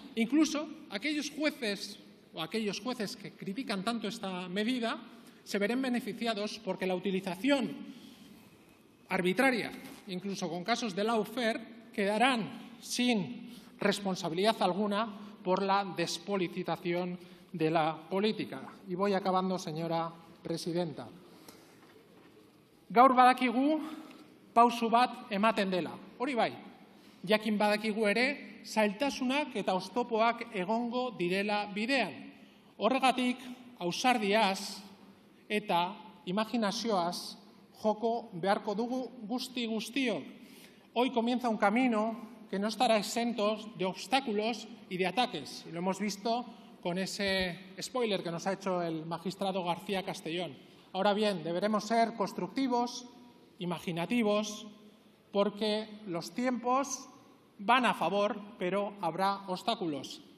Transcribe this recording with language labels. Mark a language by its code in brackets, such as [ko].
[es] Incluso aquellos jueces que critican tanto esta medida se verán beneficiados porque la utilización arbitraria, incluso con casos de lawfare, quedarán sin responsabilidad alguna por la despolitización de la política. Y voy acabando, señora presidenta. [eu] Gaur badakigu pausu bat ematen dela. Hori bai, jakin badakigu ere zailtasunak eta oztopoak egongo direla bidean. Horregatik, ausardiaz eta imaginazioaz joko beharko dugu guztiok. [es] Hoy comienza un camino que no estará exento de obstáculos y de ataques. Y lo hemos visto con ese spoiler que nos ha hecho el magistrado García Castellón. Ahora bien, deberemos ser constructivos, imaginativos, porque los tiempos van a favor, pero habrá obstáculos.